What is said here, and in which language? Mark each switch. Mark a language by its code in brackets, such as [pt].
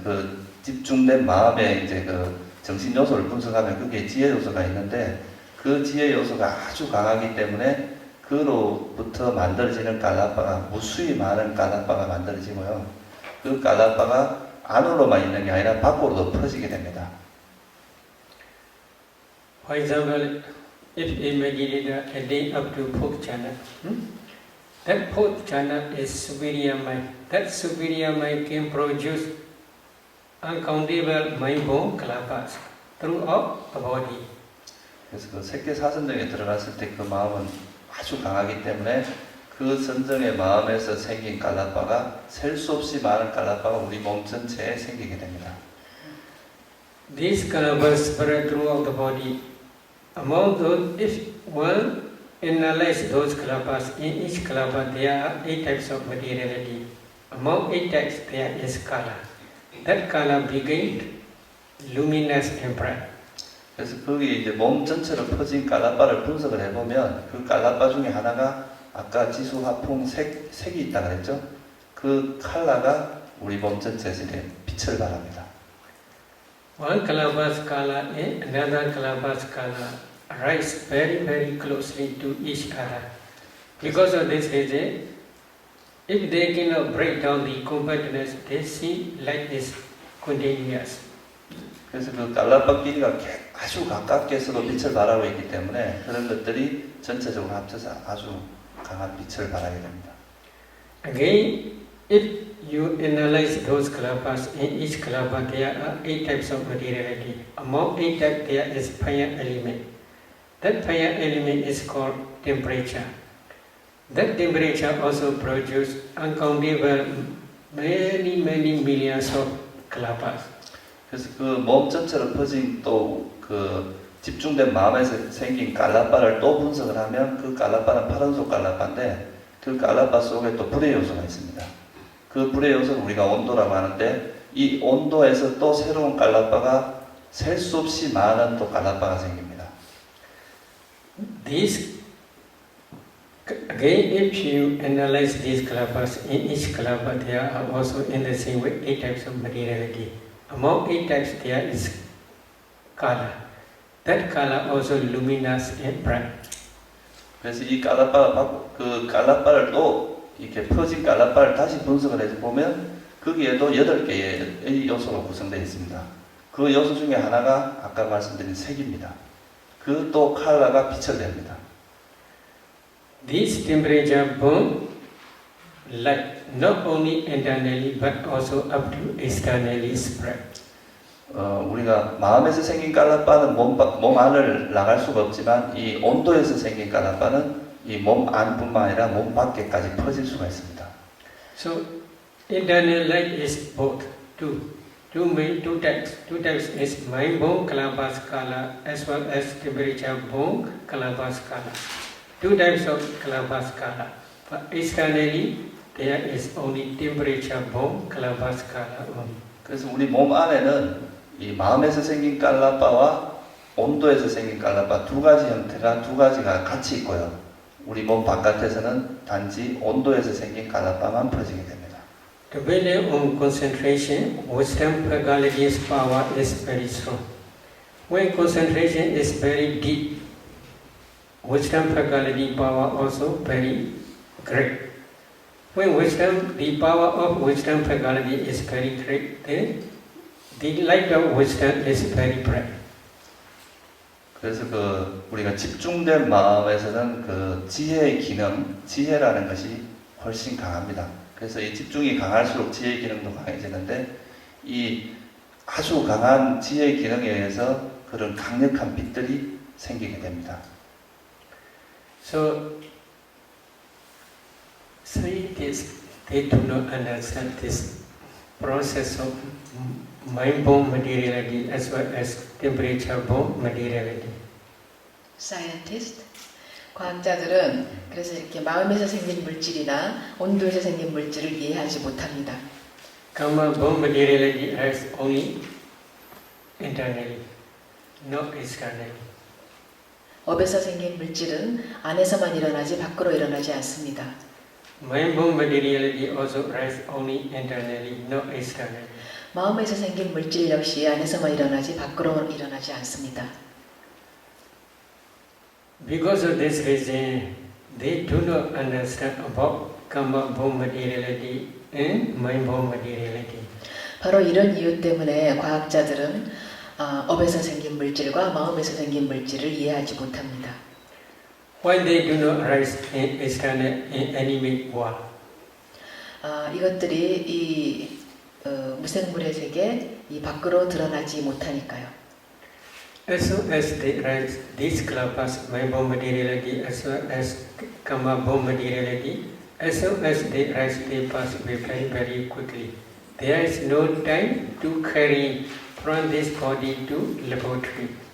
[ko] 그 집중된 마음에 이제 그 정신 요소를 분석하면 그게 지혜 요소가 있는데 그 지혜 요소가 아주 강하기 때문에 그로부터 만들어지는 갈라파가 무수히 많은 갈라파가 만들어지고요. 그 갈라파가 안으로만 있는 게 아니라 밖으로도 퍼지게 됩니다. [en] For example, if a meditator attain up to 4th jhana, that 4th jhana is superior mind. That superior mind can produce uncountable mind-born kalapas throughout the body. [ko] 그래서 그 색계 사선정에 들어갔을 때 그 마음은 아주 강하기 때문에 그 선정의 마음에서 생긴 갈라파가 셀 수 없이 많은 갈라파가 우리 몸 전체에 생기게 됩니다. [en] These kalapas spread throughout the body. Among those, if one analyze those kalapas, in each kalapa there are 8 types of materiality. Among 8 types there is kala. That kala became luminous and bright. [ko] 그래서 거기 이제 몸 전체로 퍼진 갈라파를 분석을 해보면 그 갈라파 중에 하나가 아까 지수, 화풍, 색이 있다 그랬죠? 그 컬러가 우리 몸 전체에 빛을 발합니다. [en] One kalapa's kala and another kalapa's kala rise very, very closely to each other. Because of this reason, if they cannot break down the compactness, they see like this continuous. [ko] 그래서 그 깔라빠 길이가 아주 가깝게서도 빛을 발하고 있기 때문에 그런 것들이 전체적으로 합쳐서 아주 강한 빛을 발하게 됩니다. [en] Again, if you analyze those kalapas, in each kalapa there are 8 types of materiality. Among 8 types there is fire element. That fire element is called temperature. That temperature also produces uncountable many millions of kalapas. [ko] 그래서 그 몸 전체로 퍼진 또 그 집중된 마음에서 생긴 깔라빠를 또 분석을 하면 그 깔라빠는 파란속 깔라빠인데 그 깔라빠 속에 또 불의 요소가 있습니다. 그 불의 요소를 우리가 온도라고 하는데 이 온도에서 또 새로운 깔라빠가 셀 수 없이 많은 또 깔라빠가 생깁니다. [en] These, again, if you analyze these kalapas, in each kalapa there are also in the same way 8 types of materiality. Among 8 types there is kala. That kala also luminous and bright. [ko] 그래서 이 깔라빠를 또 이렇게 퍼진 깔라빠를 다시 분석을 해서 보면 거기에도 8개의 요소로 구성되어 있습니다. 그 요소 중에 하나가 아까 말씀드린 색입니다. 그 또 컬러가 빛을 냅니다. [en] These temperature burn light not only internally but also up to externally spread. [ko] 우리가 마음에서 생긴 깔라빠는 몸 안을 나갈 수가 없지만 이 온도에서 생긴 깔라빠는 이 몸 안뿐만 아니라 몸 밖에까지 퍼질 수가 있습니다. [en] So internal light is both two types. Two types is mind born kalapa skala as well as temperature born kalapa skala. Two types of kalapa skala. But externally there is only temperature born kalapa skala only. [ko] 그래서 우리 몸 안에는 이 마음에서 생긴 깔라빠와 온도에서 생긴 깔라빠 두 가지 형태가 두 가지가 같이 있고요. 우리 몸 바깥에서는 단지 온도에서 생긴 깔라빠만 퍼지게 됩니다. [en] The value on concentration, wisdom Pagali's power is very strong. When concentration is very deep, wisdom Pagali power also very great. When the power of wisdom Pagali is very great, then the light of wisdom is very bright. [ko] 그래서 우리가 집중된 마음에서는 그 지혜의 기능, 지혜라는 것이 훨씬 강합니다. 그래서 이 집중이 강할수록 지혜의 기능도 강해지는데 이 아주 강한 지혜의 기능에 의해서 그런 강력한 빛들이 생기게 됩니다. [en] So scientists, they do not understand this process of mind-born materiality as well as temperature-born materiality. [ko] Scientist, 과학자들은 그래서 이렇게 마음에서 생긴 물질이나 온도에서 생긴 물질을 이해하지 못합니다. [en] Karma-born materiality has only internally, not externally. [ko] 업에서 생긴 물질은 안에서만 일어나지 밖으로 일어나지 않습니다. [en] Mind-born materiality also arises only internally, not externally. [ko] 마음에서 생긴 물질 역시 안에서만 일어나지 밖으로 일어나지 않습니다. [en] Because of this reason, they do not understand about karma-born materiality and mind-born materiality. [ko] 바로 이런 이유 때문에 과학자들은 업에서 생긴 물질과 마음에서 생긴 물질을 이해하지 못합니다. [en] Why they do not arise in external inanimate world? [ko] 이것들이 이 무생물의 세계 이 밖으로 드러나지 못하니까요. [en] As soon as they rise, these kalapas, mind-born materiality as well as karma-born materiality, as soon as they rise, they pass away very quickly. There is no time to carry from this body to laboratory.